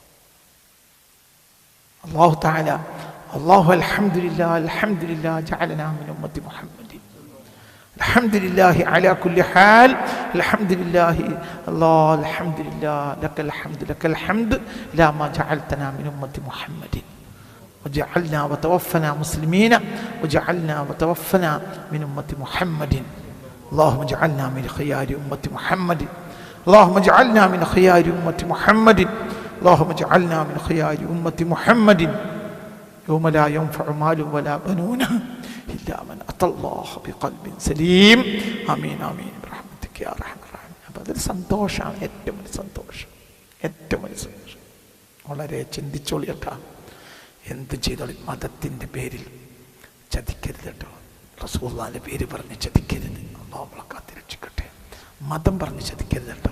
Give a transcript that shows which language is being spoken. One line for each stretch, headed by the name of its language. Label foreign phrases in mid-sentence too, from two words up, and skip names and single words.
Arabic: الله تعالى الحمد لله جعلنا من أمة محمد الحمد لله على كل حال الحمد لله الحمد لله لك الحمد لا ما جعلتنا من أمة محمد وجعلنا وتوفنا مسلمين وجعلنا وتوفنا من أمة محمد اللهم اجعلنا من خيار أمة محمد اللهم اجعلنا من خيار أمة محمد اللهم اجعلنا من خيار أمة محمد يوم لا ينفع مال ولا بنون إلا من أتى الله بقلب سليم آمين آمين برحمتك يا أرحم الراحمين.
Malayalam: അപ്പോൾ അതൊരു സന്തോഷമാണ്, ഏറ്റവും വലിയ സന്തോഷം. വളരെ ചിന്തിച്ചോളിയട്ടാ. എന്ത് ചെയ്തോളി, മതത്തിൻ്റെ പേരിൽ ചതിക്കരുത് കേട്ടോ. റസൂലുള്ളാഹിന്റെ പേര് പറഞ്ഞ് ചതിക്കരുത്. അല്ലാഹു നമ്മളെ കാത്തിരക്ഷിക്കട്ടെ. മതം പറഞ്ഞ് ചതിക്കരുത് കേട്ടോ.